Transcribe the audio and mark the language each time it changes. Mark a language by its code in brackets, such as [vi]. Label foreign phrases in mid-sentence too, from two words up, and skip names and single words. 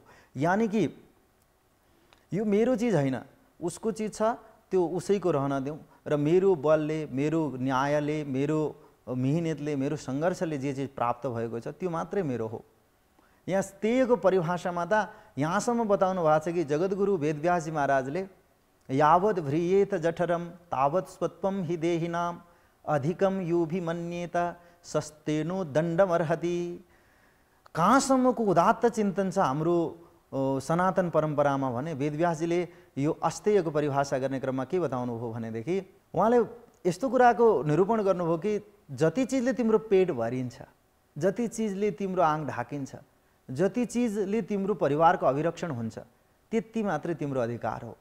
[ne] यानि कि यो मेरो चिज होइन, उसको चिज छ, त्यो उसैको रहन देऊ र मेरो बलले, मेरो न्यायले, मेरो मिहिनेतले, मेरो सङ्घर्षले जे चिज प्राप्त भएको छ त्यो मात्रै मेरो हो। यहाँ स्तेयको परिभाषामा त यहाँसम्म बताउनु भएको छ कि जगद्गुरु वेदव्यासजी महाराजले [sa] यावद् भ्रियेत जठरम तावत् स्वत्वम हि देहिनाम अधिकम योभिमन्येत सस्तेनो दण्डमर्हति। [ne] कहाँसम्मको उदात्त चिन्तन छ हाम्रो सनातन परम्परामा भने वेदव्यासजीले यो अस्तेयको परिभाषा गर्ने क्रममा के बताउनु भयो भनेदेखि उहाँले यस्तो कुराको निरूपण गर्नुभयो कि जति चिजले तिम्रो पेट भरिन्छ, जति चिजले तिम्रो आँख ढाकिन्छ, जति चिजले तिम्रो परिवारको अभिरक्षण हुन्छ, त्यति मात्रै तिम्रो अधिकार हो।